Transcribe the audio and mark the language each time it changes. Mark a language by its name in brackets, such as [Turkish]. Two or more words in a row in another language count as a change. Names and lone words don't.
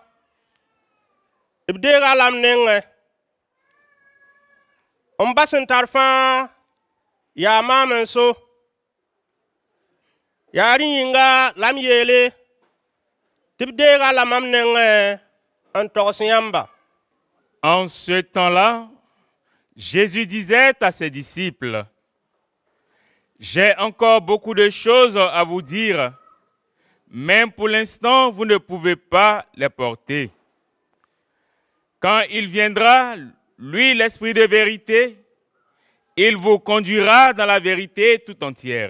[Mossi] Ebdega lamnenge. Ombasen tarfan. Ya maman so ya ringa lam yele tibdega la mamnenge antosiamba. [French] En ce temps-là, Jésus disait à ses disciples: J'ai encore beaucoup de choses à vous dire, mais pour l'instant, vous ne pouvez pas les porter. Quand il viendra, lui, l'Esprit de vérité, il vous conduira dans la vérité tout entière.